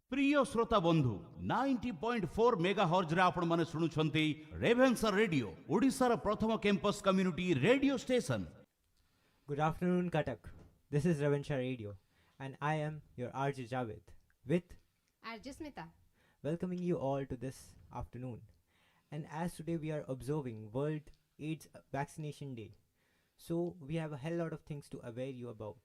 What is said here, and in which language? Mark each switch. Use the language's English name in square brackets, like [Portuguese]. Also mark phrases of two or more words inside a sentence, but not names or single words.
[Odia] ପ୍ରିୟ ଶ୍ରୋତା ବନ୍ଧୁ 90.4 ମେଗାହର୍ଜ ରେ ଆପଣ ମାନେ ଶୁଣୁଛନ୍ତି ରେଭେନ୍ସା ରେଡିଓ ଓଡ଼ିଶା ର ପ୍ରଥମ [English] campus community radio station. Good afternoon, Katak. This is Ravensha Radio, and I am your RJ Javed, with Arjasmita. welcoming you all to this afternoon. And as today we are observing World AIDS Vaccination Day, so we have a hell lot of things to aware you about.